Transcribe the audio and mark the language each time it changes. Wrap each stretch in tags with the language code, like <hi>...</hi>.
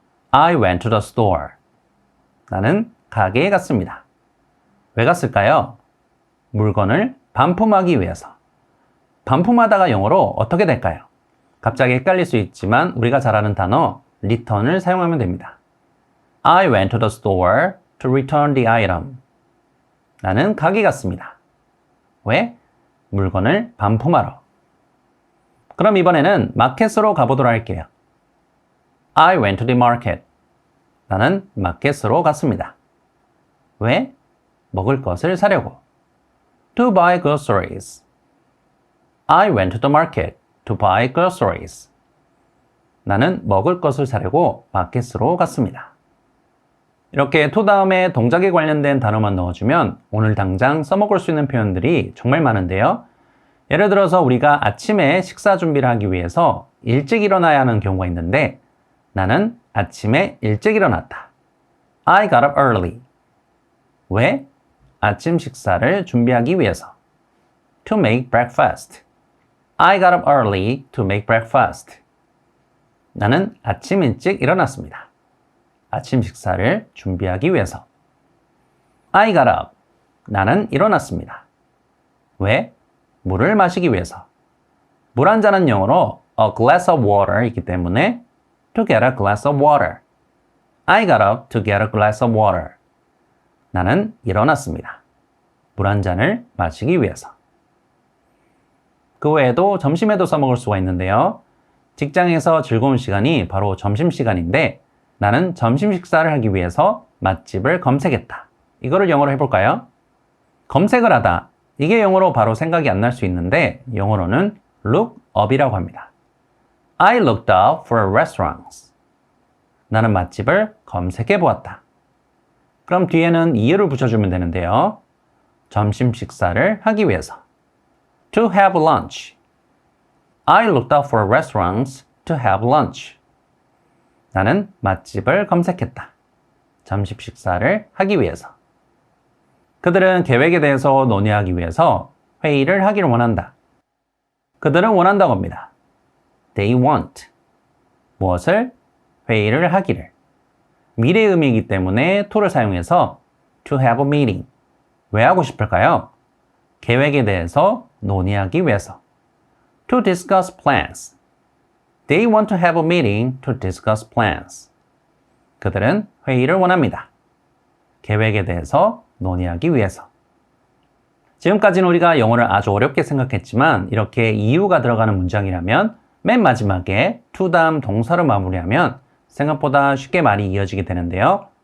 <en>I went to the store.</en> <ko>나는 가게에 갔습니다. 왜 갔을까요? 물건을 반품하기 위해서. 반품하다가 영어로 어떻게 될까요? 갑자기 헷갈릴 수 있지만 우리가 잘 아는 단어 return을 사용하면 됩니다.</ko> <en>I went to the store to return the item.</en> <ko>나는 가게 갔습니다. 왜? 물건을 반품하러. 그럼 이번에는 마켓으로 가보도록 할게요.</ko> <en>I went to the market.</en> <ko>나는 마켓으로 갔습니다. 왜? 먹을 것을 사려고.</ko> <en>To buy groceries. I went to the market to buy groceries.</en> <ko>나는 먹을 것을 사려고 마켓으로 갔습니다. 이렇게 to 다음에 동작에 관련된 단어만 넣어주면 오늘 당장 써먹을 수 있는 표현들이 정말 많은데요. 예를 들어서 우리가 아침에 식사 준비를 하기 위해서 일찍 일어나야 하는 경우가 있는데 나는 아침에 일찍 일어났다.</ko> <en>I got up early.</en> <ko>왜? 아침 식사를 준비하기 위해서.</ko> <en>To make breakfast. I got up early to make breakfast.</en> <ko>나는 아침 일찍 일어났습니다. 아침 식사를 준비하기 위해서.</ko> <en>I got up.</en> <ko>나는 일어났습니다. 왜? 물을 마시기 위해서. 물 한 잔은 영어로</ko> <en>a glass of water</en> <ko>이기 때문에</ko> <en>to get a glass of water. I got up to get a glass of water.</en> <ko>나는 일어났습니다. 물 한 잔을 마시기 위해서. 그 외에도 점심에도 써먹을 수가 있는데요. 직장에서 즐거운 시간이 바로 점심시간인데 나는 점심 식사를 하기 위해서 맛집을 검색했다. 이거를 영어로 해볼까요? 검색을 하다. 이게 영어로 바로 생각이 안 날 수 있는데 영어로는 look up이라고 합니다.</ko> <en>I looked up for restaurants.</en> <ko>나는 맛집을 검색해 보았다. 그럼 뒤에는 이유를 붙여주면 되는데요. 점심 식사를 하기 위해서.</ko> <en>To have lunch. I looked up for restaurants to have lunch.</en> <ko>나는 맛집을 검색했다. 점심 식사를 하기 위해서. 그들은 계획에 대해서 논의하기 위해서 회의를 하기를 원한다. 그들은 원한다고 합니다.</ko> <en>They want.</en> <ko>무엇을? 회의를 하기를. 미래 의미이기 때문에 to를 사용해서</ko> <en>to have a meeting.</en> <ko>왜 하고 싶을까요? 계획에 대해서 논의하기 위해서.</ko> <en>To discuss plans. They want to have a meeting to discuss plans.</en> <ko>그들은 회의를 원합니다. 계획에 대해서 논의하기 위해서. 지금까지는 우리가 영어를 아주 어렵게 생각했지만 이렇게 이유가 들어가는 문장이라면 맨 마지막에 to 다음 동사로 마무리하면 생각보다 쉽게 말이 이어지게 되는데요.</ko>